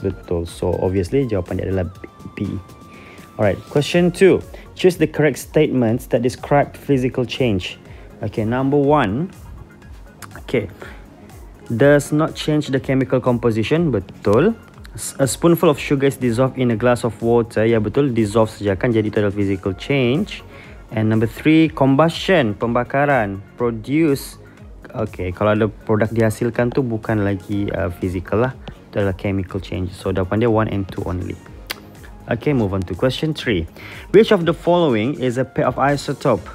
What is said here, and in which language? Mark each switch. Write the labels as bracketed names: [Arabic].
[Malay] Betul. [English] So obviously [Malay] jawapan dia adalah B. [English] Alright, question 2. Choose the correct statements that describe physical change. Okay, number 1. Okay. Does not change the chemical composition. Betul. A spoonful of sugar is dissolved in a glass of water. [Malay] Ya, betul. Dissolve saja kan. Jadi itu adalah physical change. [English] And number 3. Combustion. Pembakaran. Produce. [Malay] Okay, kalau ada produk dihasilkan tu bukan lagi physical lah. Itu adalah chemical change. So, jawapan dia [English] 1 and 2 only. Okay, move on to question 3. Which of the following is a pair of isotope?